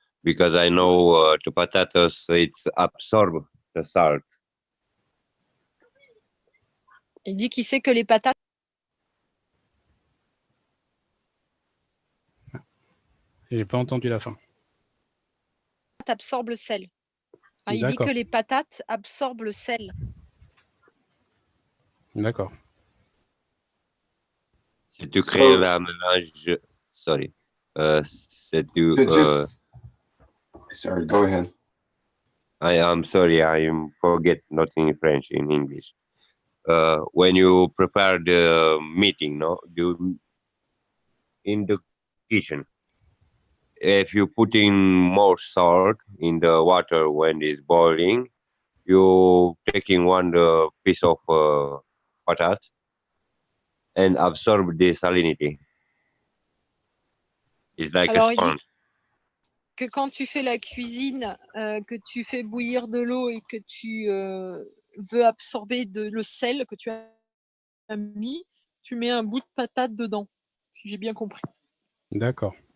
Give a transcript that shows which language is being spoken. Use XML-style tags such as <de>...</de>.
<en>Because I know the potatoes, it's absorb the salt.</en> <fr>Il dit qu'il sait que les patates J'ai pas entendu la fin. absorbent le sel. Enfin, il dit que les patates absorbent le sel. D'accord. C'est de créer la mélange. Sorry. C'est de.</fr> <en>Sorry, go ahead. I am sorry, I forget not in French, in English. When you prepare the meeting, no, you in the kitchen. If you put in more salt in the water when it's boiling, you taking one piece of potato and absorb the salinity. It's like</en> <fr>Alors,</fr> <en>a</en> <fr>il dit</fr> <en>sponge.</en> <fr>que quand tu fais la cuisine, que tu fais bouillir de l'eau et que tu veux absorber le sel que tu as mis, tu mets un bout de patate dedans, si j'ai bien compris. D'accord.</fr>